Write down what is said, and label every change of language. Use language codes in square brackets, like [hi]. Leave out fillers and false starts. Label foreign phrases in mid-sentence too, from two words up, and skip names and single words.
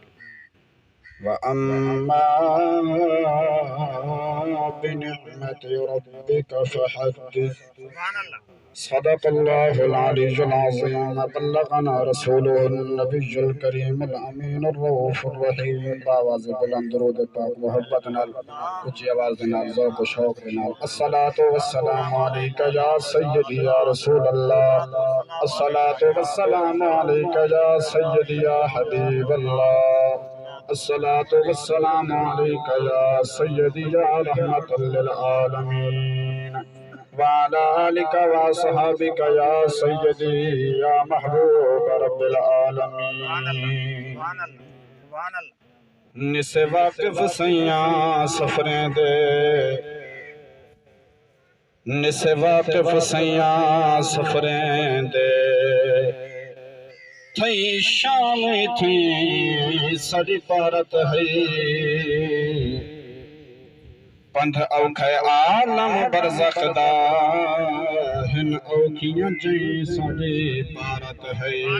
[ar] وأما بنعمة ربك فحدث سبحان اللہ صدق الله العلي العظيم بلغنا رسوله النبي الكريم الأمين الرؤوف الرحيم [skr] باواز بلند درود پاک محبت نال اونچی آواز نال ذوق و شوق نال [ar] الصلاة والسلام عليك يا سيدي يا رسول الله الصلاة والسلام عليك يا سيدي يا حبيب الله الصلاة والسلام عليك يا سيدي يا رحمة للعالمين وعلى آلك وصحابك يا سيدي يا محبوب رب العالمين [skr] نس واقف سیاں سفریں دے نس واقف سیاں سفریں دے تھئی شام تھی سڑی پارت ہے پندھ اوکھے عالم برزخ دا ہن اوکھیاں جئی ساڑی پارت ہے